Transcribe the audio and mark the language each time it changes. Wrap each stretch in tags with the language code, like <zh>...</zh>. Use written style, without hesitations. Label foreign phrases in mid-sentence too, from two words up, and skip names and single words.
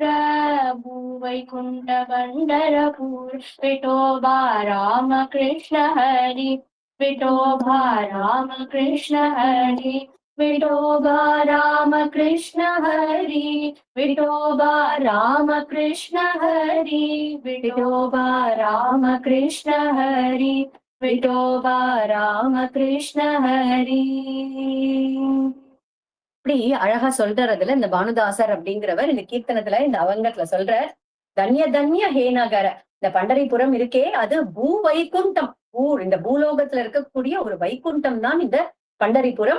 <mr>भूवैकुण्ठ पंढरपुर विठोबा राम कृष्ण हरी विठोबा राम कृष्ण हरी विठोबा राम कृष्ण हरी विठोबा राम कृष्ण हरी विठोबा राम कृष्ण हरी विठोबा राम कृष्ण हरी.</mr> <ta>இப்படி அழகா சொல்றதுல இந்த பானுதாசர் அப்படிங்கிறவர் இந்த கீர்த்தனத்துல இந்த அவங்கத்துல சொல்றார்,</ta> <mr>धन्य धन्य हे नगर,</mr> <ta>இந்த பண்டரிபுரம் இருக்கே அது பூ வைகுண்டம், இந்த பூலோகத்துல இருக்கக்கூடிய ஒரு வைகுண்டம் தான் இந்த பண்டரிபுரம்.</ta>